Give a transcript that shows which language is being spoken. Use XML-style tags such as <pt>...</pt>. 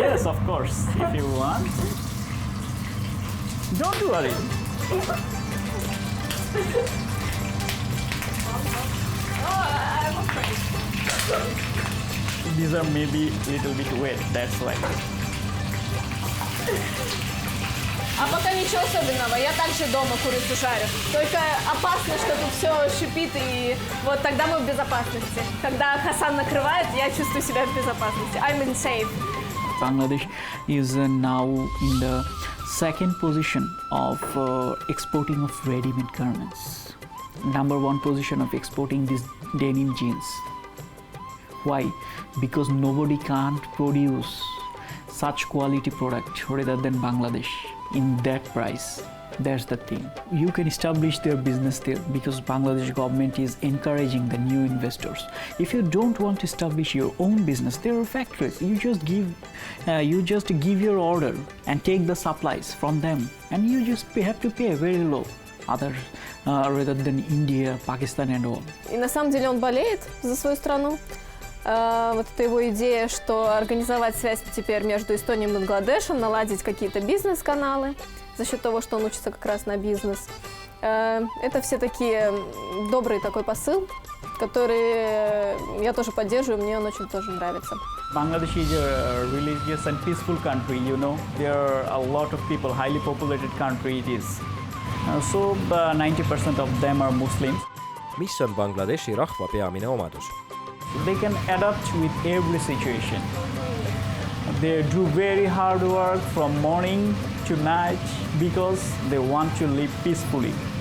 <en>Yes, of course, if you want. Don't worry. These are maybe a little bit wet, that's why.</en> <ru>А пока ничего особенного, я также дома курицу жарю. Только опасно, что тут все шипит, и вот тогда мы в безопасности. Когда Хасан накрывает, я чувствую себя в безопасности.</ru> <en>I'm in safe. Bangladesh is now in the second position of exporting of ready-made garments. Number one position of exporting these denim jeans. Why? Because nobody can't produce such quality product rather than Bangladesh in that price. That's the thing. You can establish their business there because Bangladesh government is encouraging the new investors. If you don't want to establish your own business, there are factories. You just give your order and take the supplies from them, and you just have to pay very low. Other rather than India, Pakistan and all.</en> <ru>И на самом деле он болеет за свою страну. Вот это его идея, что организовать связь теперь между Эстонией и Бангладешем, наладить какие-то бизнес-каналы за счет того, что он учится как раз на бизнес. Это все такие добрый такой посыл, который я тоже поддерживаю, мне он очень тоже нравится.</ru> <en>Bangladesh is a religious and peaceful country, you know. There are a lot of people, highly populated country it is. So 90% of them are Muslims.</en> <et>mis on Bangladeshi rahva peamine omadus?</et> <en>They can adapt with every situation. They do very hard work from morning to night because they want to live peacefully.</en>